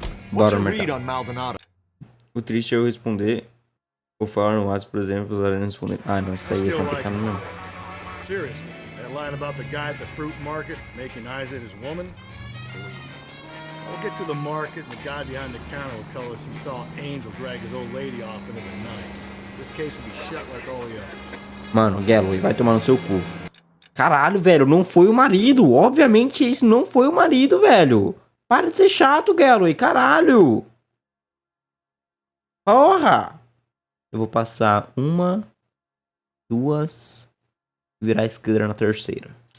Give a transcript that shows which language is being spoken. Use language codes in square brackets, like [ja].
[pt] Bora no mercado. O triste é eu responder ou falar no WhatsApp, por exemplo, os alunos responder. Ah, não, isso aí é complicado mesmo. [en] Seriously, that line about the guy at the fruit market making eyes at his woman? We'll get to the market and the guy behind the counter will tell us he saw Angel drag his old lady off into the night. This case will be shut like all the others. [pt] Mano, Galloway, vai tomar no seu cu. Caralho, velho, não foi o marido. Obviamente esse não foi o marido, velho. Para de ser chato, Galloway, caralho. Porra. Eu vou passar uma, duas, virar a esquerda na terceira.